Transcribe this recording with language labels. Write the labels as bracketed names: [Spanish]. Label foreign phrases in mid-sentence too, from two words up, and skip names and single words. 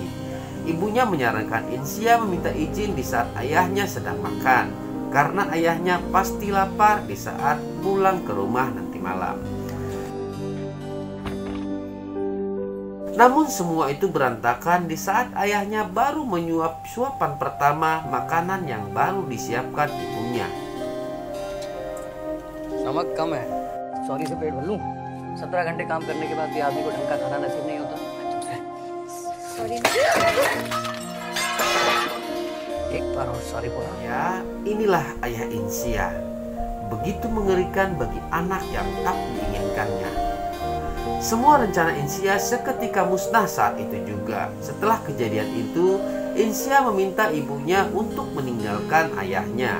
[Indonesian] Ibunya menyarankan Insia meminta izin di saat ayahnya sedang makan, karena ayahnya pasti lapar di saat pulang ke rumah nanti malam. Namun semua itu berantakan di saat ayahnya baru menyuap suapan pertama makanan yang baru disiapkan ibunya. [Hindi] नमक कम है, सॉरी से पेट भर लूं। 17 घंटे काम करने के बाद भी आदमी को ढंग का खाना नसीब नहीं होता। [English] Sorry. [Hindi] एक बार और सॉरी बोला। [Indonesian] Ya, inilah ayah Insia. Begitu mengerikan bagi anak yang tak diinginkannya. Semua rencana Insia seketika musnah saat itu juga. Setelah kejadian itu, Insia meminta ibunya untuk meninggalkan ayahnya.